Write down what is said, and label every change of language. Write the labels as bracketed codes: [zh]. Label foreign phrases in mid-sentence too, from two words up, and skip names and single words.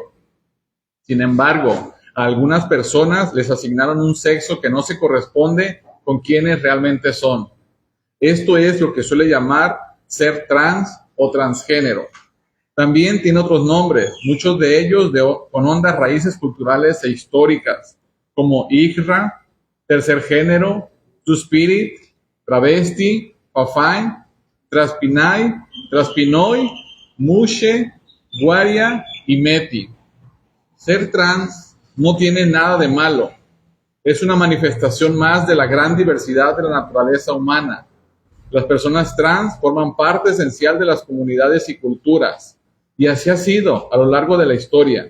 [es] Sin embargo, a algunas personas les asignaron un sexo que no se corresponde con quienes realmente son. Esto es lo que suele llamar ser trans o transgénero. También tiene otros nombres, muchos de ellos con hondas raíces culturales e históricas, como IGRA, tercer género, two-spirit, travesti, pafain, traspinay, traspinoy, mushe, guaria y meti. Ser trans no tiene nada de malo. Es una manifestación más de la gran diversidad de la naturaleza humana. Las personas trans forman parte esencial de las comunidades y culturas, y así ha sido a lo largo de la historia.